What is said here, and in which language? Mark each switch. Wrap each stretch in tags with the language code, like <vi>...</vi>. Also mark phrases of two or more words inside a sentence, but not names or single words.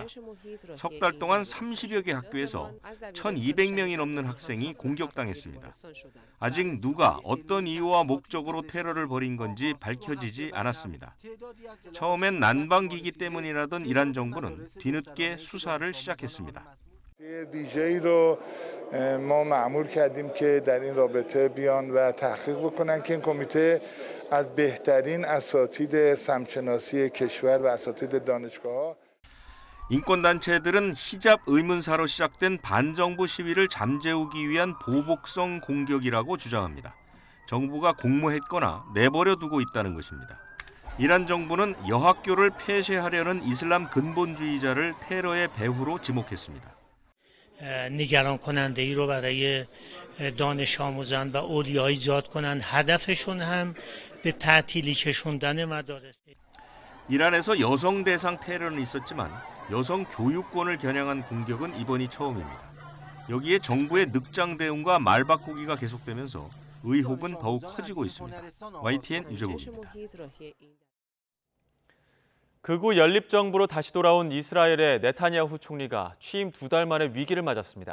<ko>석 달 동안 30여 개 학교에서 1,200명이 넘는 학생이 공격당했습니다. 아직 누가 어떤 이유와 목적으로 테러를 벌인 건지 밝혀지지 않았습니다. 처음엔 난방기기 때문이라던 이란 정부는 뒤늦게 수사를 시작했습니다.</ko> <fa>ویژه‌ای رو ما مأمور کردیم که در این رابطه بیان و تحقیق بکنن که این کمیته از بهترین اساتید سمت‌شناسی کشور و اساتید دانشگاه‌ها</fa> <ko>인권단체들은 히잡 의문사로 시작된 반정부 시위를 잠재우기 위한 보복성 공격이라고 주장합니다. 정부가 공모했거나 내버려 두고 있다는 것입니다. 이란 정부는 여학교를 폐쇄하려는 이슬람 근본주의자를 테러의 배후로 지목했습니다.</ko> <fa>نگران کننده ای رو برای دانش آموزان و اولیا ایجاد کنند. هدفشون هم به تعطیلی کشوندن مدارس.</fa> <ko>이란에서 여성 대상 테러는 있었지만 여성 교육권을 겨냥한 공격은 이번이 처음입니다. 여기에 정부의 늑장 대응과 말바꾸기가 계속되면서 의혹은 더욱 커지고 있습니다. YTN 유재복입니다. 극우 연립정부로 다시 돌아온 이스라엘의 네타냐후 총리가 취임 2달 만에 위기를 맞았습니다.</ko>